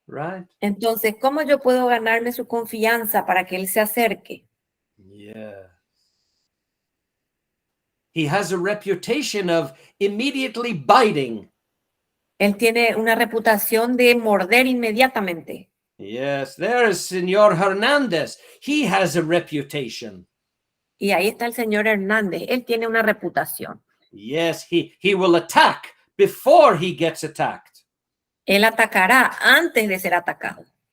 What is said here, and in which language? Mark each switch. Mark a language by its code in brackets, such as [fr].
[en] right? [es] Entonces, ¿cómo yo puedo ganarme su confianza para que él se acerque? [en] Yeah. He has a reputation of immediately biting. [es] Él tiene una reputación de morder inmediatamente. [en] Yes, there is Senor Hernandez. He has a reputation. [es] Y ahí está el señor Hernández. Él tiene una reputación. [en] Yes, he will attack before he gets attacked. [es] Él atacará antes de ser atacado.